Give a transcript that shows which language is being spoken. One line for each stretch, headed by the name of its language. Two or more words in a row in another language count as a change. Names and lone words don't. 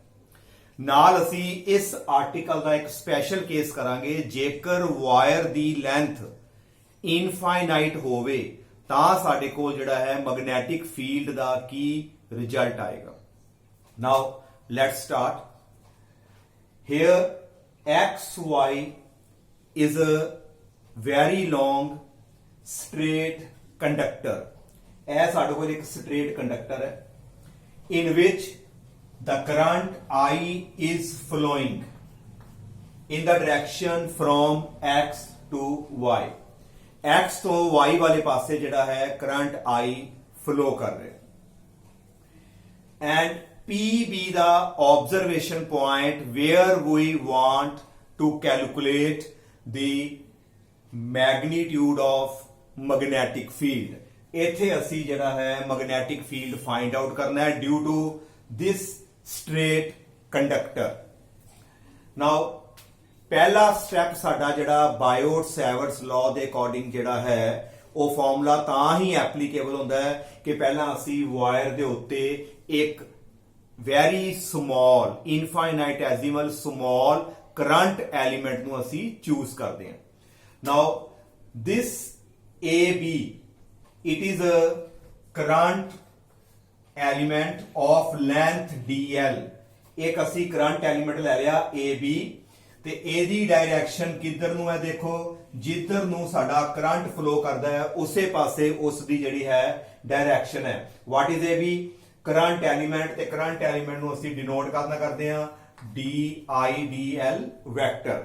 Punjabi: ਨਾਲ ਅਸੀਂ ਇਸ ਆਰਟੀਕਲ ਦਾ ਇੱਕ
English: special case
Punjabi: ਕਰਾਂਗੇ। ਜੇਕਰ ਵਾਇਰ ਦੀ ਲੈਂਥ ਇਨਫਾਈਨਾਈਟ ਹੋਵੇ ਤਾਂ ਸਾਡੇ ਕੋਲ ਜਿਹੜਾ ਹੈ
English: magnetic field
Punjabi: ਦਾ ਕੀ ਰਿਜ਼ਲਟ ਆਏਗਾ।
English: Now let's start. Here XY is a very long straight conductor।
Punjabi: ਇਹ ਸਾਡੇ ਕੋਲ ਇੱਕ
English: straight conductor ਹੈ in which the current I is flowing in the direction from X to Y।
Punjabi: X ਤੋਂ Y ਵਾਲੇ ਪਾਸੇ ਜਿਹੜਾ ਹੈ ਕਰੰਟ I ਫਲੋ ਕਰ ਰਿਹਾ ਹੈ।
English: And P be the observation point where we want to calculate the magnitude of magnetic field।
Punjabi: ਇੱਥੇ ਅਸੀਂ ਜਿਹੜਾ ਹੈ
English: magnetic field find out
Punjabi: ਕਰਨਾ ਹੈ
English: due to this straight conductor।
Punjabi: Now ਪਹਿਲਾ ਸਟੈਪ ਸਾਡਾ ਜਿਹੜਾ ਬਾਇਓਟ ਸੈਵਰਟਸ ਲਾਅ ਦੇ ਅਕੋਰਡਿੰਗ ਜਿਹੜਾ ਹੈ ਉਹ ਫਾਰਮੂਲਾ ਤਾਂ ਹੀ ਐਪਲੀਕੇਬਲ ਹੁੰਦਾ ਹੈ ਕਿ ਪਹਿਲਾਂ ਅਸੀਂ ਵਾਇਰ ਦੇ ਉੱਤੇ ਇੱਕ
English: very small infinitesimal small current element
Punjabi: ਨੂੰ ਅਸੀਂ ਚੂਜ਼ ਕਰਦੇ ਹਾਂ।
English: Now this AB it is a current element of length DL।
Punjabi: ਇੱਕ ਅਸੀਂ
English: current element
Punjabi: ਲੈ ਲਿਆ AB ਤੇ ਇਹਦੀ ਡਾਇਰੈਕਸ਼ਨ ਕਿੱਧਰ ਨੂੰ ਹੈ? ਦੇਖੋ ਜਿੱਧਰ ਨੂੰ ਸਾਡਾ ਕਰੰਟ ਫਲੋ ਕਰਦਾ ਹੈ ਉਸੇ ਪਾਸੇ ਉਸ ਦੀ ਜਿਹੜੀ ਹੈ ਡਾਇਰੈਕਸ਼ਨ ਹੈ।
English: What is AB? Current element.
Punjabi: ਤੇ
English: current element
Punjabi: ਨੂੰ ਅਸੀਂ ਡਿਨੋਟ ਕਰਨਾ ਕਰਦੇ ਹਾਂ DIDL ਵੈਕਟਰ।